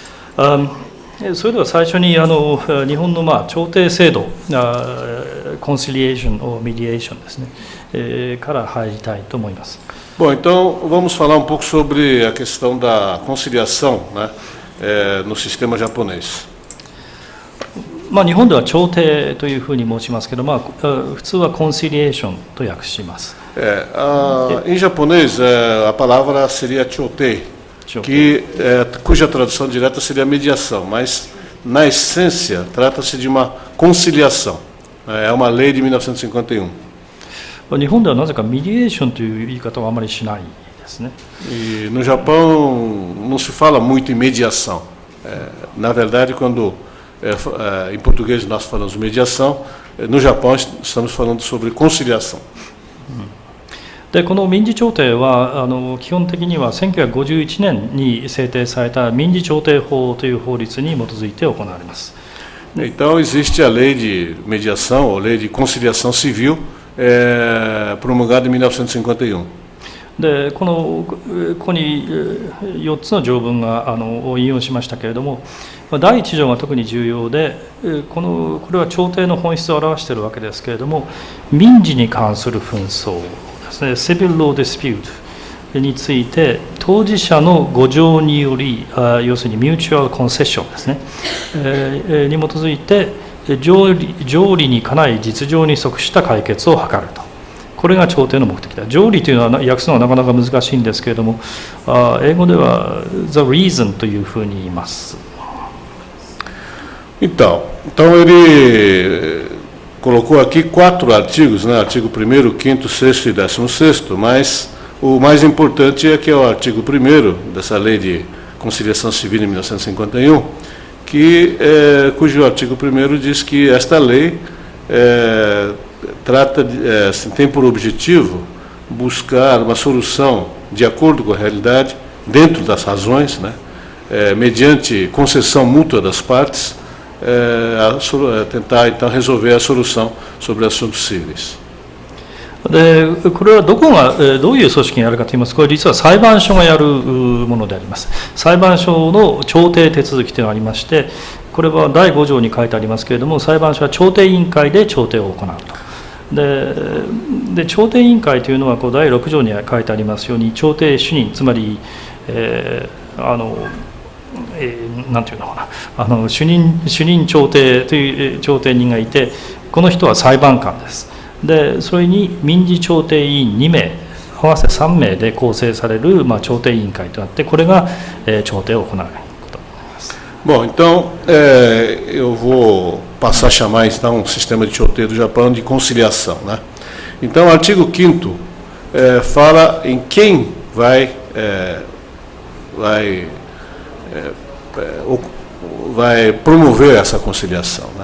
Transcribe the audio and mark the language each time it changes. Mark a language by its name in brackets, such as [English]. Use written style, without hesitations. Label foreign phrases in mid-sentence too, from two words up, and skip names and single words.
[Japanese] それでは最初に日本の調停制度、コンシリエーション [English] ou mediation [Japanese] ですね、から入りたいと思います。 [Portuguese] Bom, então vamos falar um pouco sobre a questão da conciliação, né, no sistema japonês. [Japanese] 日本では調停というふうに申しますけど、普通はコンシリエーションと訳します。 [Portuguese] Em japonês, a palavra seria chotei, cuja tradução direta seria mediação, mas na essência trata-se de uma conciliação. É uma lei de 1951. [Japanese] 日本ではなぜかメディエーションという言い方はあまりしないですね。 [Portuguese] E no Japão não se fala muito em mediação. Na verdade, quando em português nós falamos mediação, no Japão estamos falando sobre conciliação. [Japanese] でこの民事調停は基本的には1951年に制定された民事調停法という法律に基づいて行われます。 Então existe a lei de mediação ou lei de conciliação civil promulgada em 1951. でここに4つの条文を引用しましたけれども、第1条が特に重要で、これは調停の本質を表しているわけですけれども、民事に関する紛争ですね、 [English] Civil Law Dispute [Japanese] について当事者の誤情により、要するに [English] mutual concession [Japanese] ですね、に基づいて条理にかない実情に即した解決を図ると。これが調停の目的だ。条理というのは訳すのはなかなか難しいんですけれども、英語では [English] The Reason [Japanese] というふうに言います。 [Portuguese] Então ele colocou aqui 4 artigos, né? Artigo 1º, 5º, 6º e 16º, mas o mais importante é que é o artigo 1º dessa lei de conciliação civil de 1951, cujo artigo 1º diz que esta lei tem por objetivo buscar uma solução de acordo com a realidade, dentro das razões, né, mediante concessão mútua das partes, tentar então resolver a solução sobre assuntos cíveis. [Japanese] でこれはどういう組織にやるかといいますと、これ実は裁判所がやるものであります。裁判所の調停手続きというのがありまして、これは第5条に書いてありますけれども、裁判所は調停委員会で調停を行うと。で調停委員会というのは第6条に書いてありますように、調停主任、つまり、なんていうのかな、主任調停という調停人がいて、この人は裁判官です。でそれに民事調停委員2名、合わせ3名で構成される、調停委員会となって、これが、調停を行うことになります。 [Portuguese] Bom, então eu vou passar a chamar então um sistema de choteio do Japão de conciliação, né? Então, o artigo 5º fala em quem vai promover essa conciliação, né?